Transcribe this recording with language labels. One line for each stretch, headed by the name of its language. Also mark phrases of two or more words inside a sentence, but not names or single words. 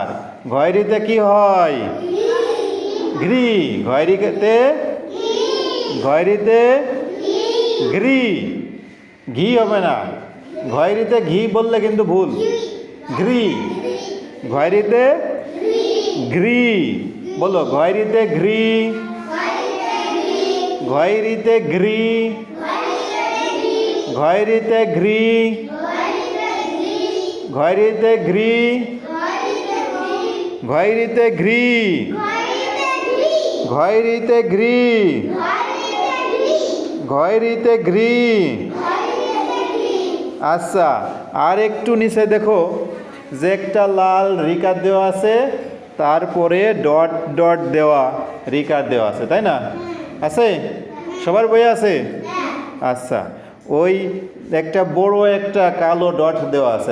Bangla: ঘয়রিতে কি হয়? ঘৃ। ঘয়রিতে ঘয়রিতে ঘৃ। ঘি হবে না, ঘয়রিতে ঘি বললে কিন্তু ভুল। ঘৃ। ঘয়রিতে ঘৃ বলো। ঘয়রিতে ঘৃ। ঘয়রিতে ঘৃ। ঘয়রিতে ঘৃ। ঘয়রিতে ঘৃ। ঘয়রিতে ঘৃ। ঘয়রিতে ঘৃ। ঘয়রিতে ঘৃ। আচ্ছা, আর একটু নিচে দেখো যে একটা লাল রিকার দেওয়া আছে, তারপরে ডট ডট দেওয়া রিকার দেওয়া আছে, তাই না? আছে? সবার বই আছে? আচ্ছা, ওই একটা বড় একটা কালো ডট দেওয়া আছে।